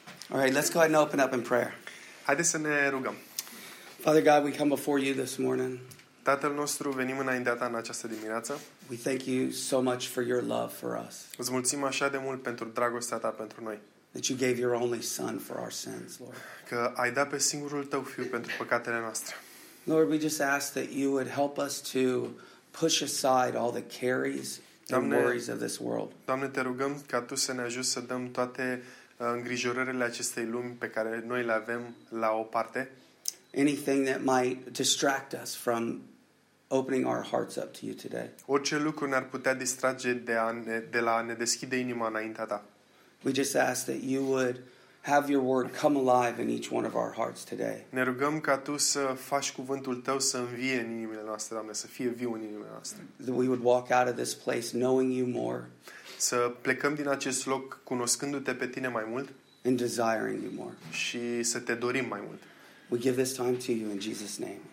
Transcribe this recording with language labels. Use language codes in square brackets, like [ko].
[en] All right, let's go ahead and open up in prayer. [ro] Haideți să ne rugăm. [en] Father God, we come before you this morning. [ro] Tatăl nostru, venim înaintea ta în această dimineață. [en] We thank you so much for your love for us. [ro] Îți mulțumim așa de mult pentru dragostea ta pentru noi. [en] That you gave your only son for our sins, Lord. [ro] Că ai dat pe singurul tău fiu pentru păcatele noastre. [en] Lord, we just ask that you would help us to push aside all the cares and worries of this world. [ro] Doamne, te rugăm ca tu să ne ajuți să dăm toate îngrijorările acestei lumi pe care noi le avem la o parte. [en] Anything that might distract us from opening our hearts up to you today. [ro] Orice lucru ne-ar putea distrage de la a ne deschide inima înaintea ta. [en] We just ask that you would have your word come alive in each one of our hearts today. [ro] Ne rugăm ca tu să faci cuvântul tău să învie în inimile noastre, Doamne, să fie viu în inimile noastre. [en] That we would walk out of this place knowing you more. [ro] Să plecăm din acest loc cunoscându-te pe tine mai mult. [en] And desiring you more. [ro] Și să te dorim mai mult. [en] We give this time to you in Jesus' name.